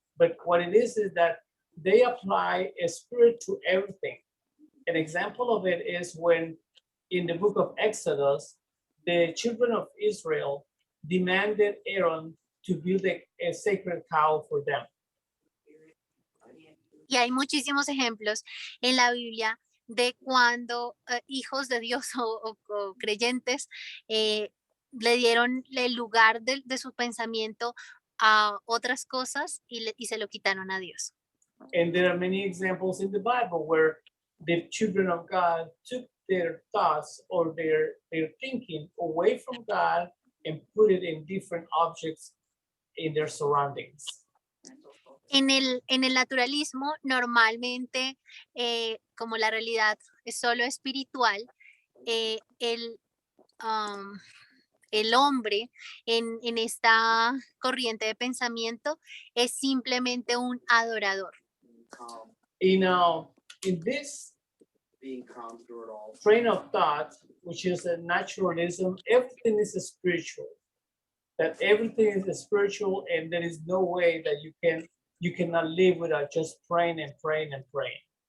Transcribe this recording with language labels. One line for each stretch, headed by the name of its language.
English: But what it is that they apply a spirit to everything. An example of it is when in the book of Exodus, the children of Israel demanded Aaron to build a sacred cow for them.
Spanish: Y hay muchísimos ejemplos en la Biblia de cuando hijos de Dios o creyentes le dieron el lugar de su pensamiento a otras cosas y se lo quitaron a Dios.
English: And there are many examples in the Bible where the children of God took their thoughts or their thinking away from God and put it in different objects in their surroundings.
Spanish: En el naturalismo, normalmente, como la realidad es solo espiritual, el hombre en esta corriente de pensamiento es simplemente un adorador.
English: In this Being calm through it all. train of thought, which is a naturalism, everything is spiritual. That everything is spiritual, and there is no way that you cannot live without just praying and praying and praying.